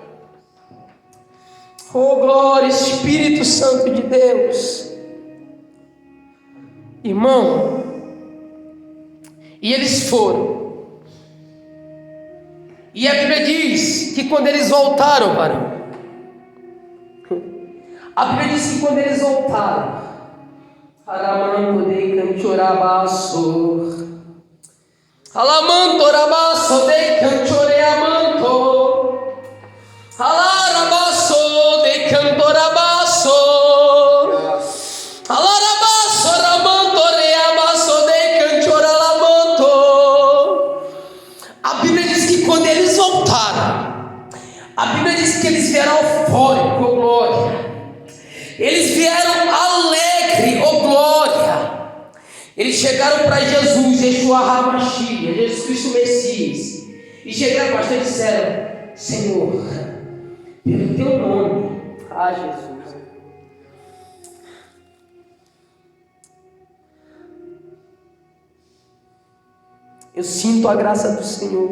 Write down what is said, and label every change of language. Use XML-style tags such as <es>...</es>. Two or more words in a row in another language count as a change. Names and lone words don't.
<pt>Oh glória, Espírito Santo de Deus. Irmão, e eles foram, e a Bíblia diz que quando eles voltaram, varão, a Bíblia diz que quando eles voltaram, Aramanto de Canchorabaço, Alamantorabaço de Canchoreamanto, Alarabaço de Cantorabaço, Alarabaço Ramantoreabaço de Canchoralamanto. A Bíblia diz que quando eles voltaram, a Bíblia diz que eles vieram eufóricos, oh glória. Eles vieram alegre, oh glória. Eles chegaram para Jesus,</pt> <he>ישוע המשיח,</he> <pt>Jesus Cristo Messias, e chegaram para ele e disseram: Senhor, pelo teu nome, Jesus, eu sinto a graça do Senhor.</pt>